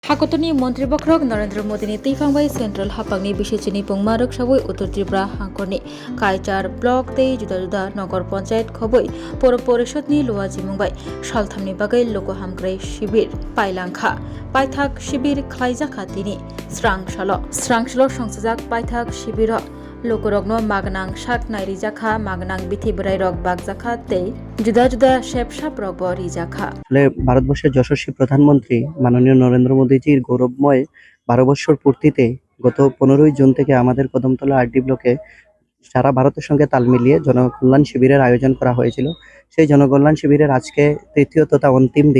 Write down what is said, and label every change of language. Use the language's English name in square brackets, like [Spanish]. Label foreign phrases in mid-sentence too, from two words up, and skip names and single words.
[Kok Borok] हाकतनि मन्त्री बख्रक नरेन्द्र मोदीनि तैफांबाय सेन्ट्रेल हापांनि बिसिचिनि पुंमारक साबै उत्तर त्रिपुरा हांखरनि कायचार ब्लक तै जुदा जुदा नगर पञ्चायत खबै पौर परिषदनि लुवा जिमुंबाय सालथामनि बागै लोक हामग्राय शिबिर पाइलांखा पाइथाक शिबिर ख्लाइजाखा तिनि स्रांसल संसजाक पाइथाक शिबिर लोकरगनो मागनां शाक नायरिजाखा मागनां बिथि बोराइरक बागजाखा तै जुदा जुदा शेपसाप रग रिजाखा [Bangla] ভারতবর্ষের যশস্বী প্রধানমন্ত্রী মাননীয় নরেন্দ্র মোদীজির গৌরবময় 12 বছর পূর্তিতে গত 15ই জুন থেকে আমাদের কদমতলা আরডি ব্লকে সারা ভারতের সঙ্গে তাল মিলিয়ে জনকল্যাণ শিবিরের আয়োজন করা হয়েছিল। সেই জনকল্যাণ শিবিরের আজকে তৃতীয় তথা অন্তিম দিন।